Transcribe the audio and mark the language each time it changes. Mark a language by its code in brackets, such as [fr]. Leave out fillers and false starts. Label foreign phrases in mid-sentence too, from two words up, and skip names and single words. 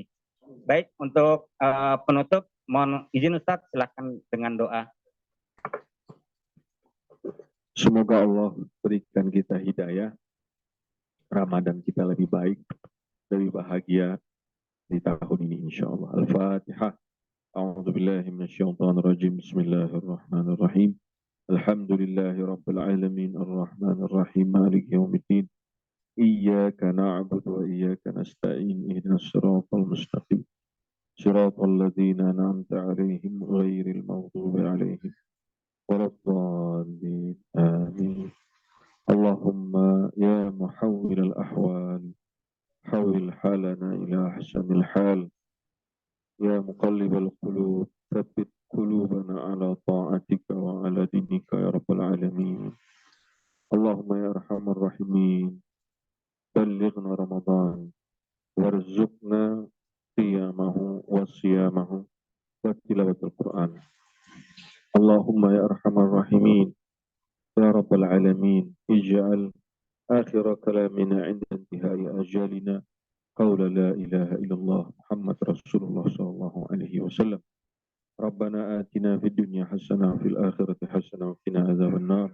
[id] Baik, untuk penutup mohon izin Ustaz, silakan dengan doa. Semoga Allah berikan kita hidayah, Ramadan kita lebih baik, lebih bahagia di tahun ini insya-Allah. Al-Fatihah. [ar] أعوذ بالله من الشيطان الرجيم. بسم الله الرحمن الرحيم. الحمد لله رب العالمين الرحمن الرحيم مالك يوم الدين. إياك نعبد وإياك نستعين. اهدنا الصراط المستقيم. صراط الذين أنعمت عليهم غير المغضوب عليهم ولا الضالين. Amin. اللهم يا محول الأحوال حول حالنا إلى أحسن الحال. يا مقلب القلوب ثبت قلوبنا على طاعتك وعلى دينك يا رب العالمين. اللهم يا أرحم الراحمين بلغنا رمضان وارزقنا قيامه وصيامه وتلاوة القرآن. اللهم يا أرحم الراحمين يا رب العالمين اجعل آخر كلامنا عند انتهاء أجلنا قول لا إله إلا الله محمد رسول الله صلى الله عليه وسلم. ربنا آتنا في الدنيا حسنة وفي الآخرة حسنة وقنا عذاب النار.